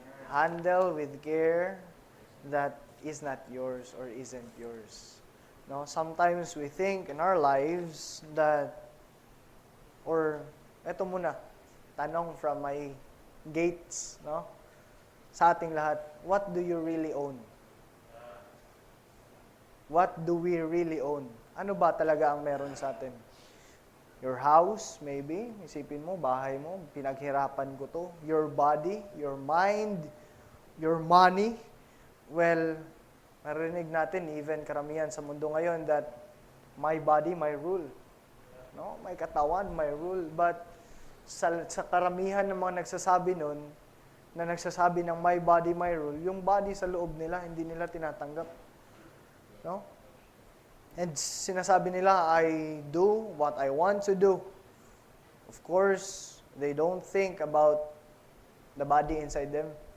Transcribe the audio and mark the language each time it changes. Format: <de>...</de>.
<en>Handle with care that is not yours or isn't yours. No, sometimes we think in our lives that,</en> <tl>or eto muna, tanong</tl> <en>from my gates, no?</en> <tl>Sa ating lahat,</tl> <en>what do you really own? What do we really own?</en> <tl>Ano ba talaga ang meron sa atin?</tl> <en>Your house, maybe.</en> <tl>Isipin mo, bahay mo, pinaghirapan ko to.</tl> <en>Your body, your mind, your money.</en> <tl>Well, marinig natin, even karamihan sa mundo ngayon,</tl> <en>that my body, my rule.</en> <tl>No? May katawan,</tl> <en>my rule.</en> <tl>But sa karamihan ng mga nagsasabi nun, na nagsasabi ng</tl> <en>my body, my rule,</en> <tl>yung body sa loob nila, hindi nila tinatanggap. No?</tl> <en>And</en> <tl>sinasabi nila,</tl> <en>I do what I want to do. Of course, they don't think about the body inside them.</en>